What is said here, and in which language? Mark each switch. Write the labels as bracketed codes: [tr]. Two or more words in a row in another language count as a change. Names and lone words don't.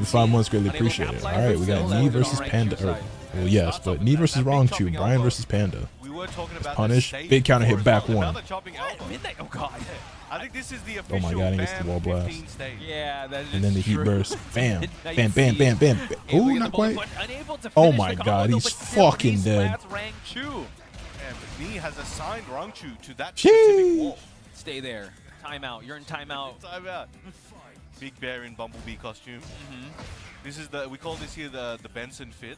[en] for the 5 MC. months. Greatly Unable to appreciate it. capitalize, All right, but we got still Knee on versus Rangchu's Panda. side. Well, yes, but Knee versus Rangchu. Brian versus Panda. we were talking about Punish. the stage Big counter hit before back as well. one. Another chopping elbow. Midnight. Oh god. I think this is the Oh official my God, he gets the wall BAM blast. 15 stage. Yeah, that is And then the heat true. burst. Bam. Now you Bam, bam, see bam, bam. able to Oh, get not the bullet, quite. but unable to Oh finish my the God, combo, he's but still fucking he dead. slats Rangchu. And Knee has assigned Rangchu to that specific Sheesh. wall. Stay there. Timeout. You're in timeout. Time out. Big Bear in Bumblebee costume. This is we call this here the Benson fit.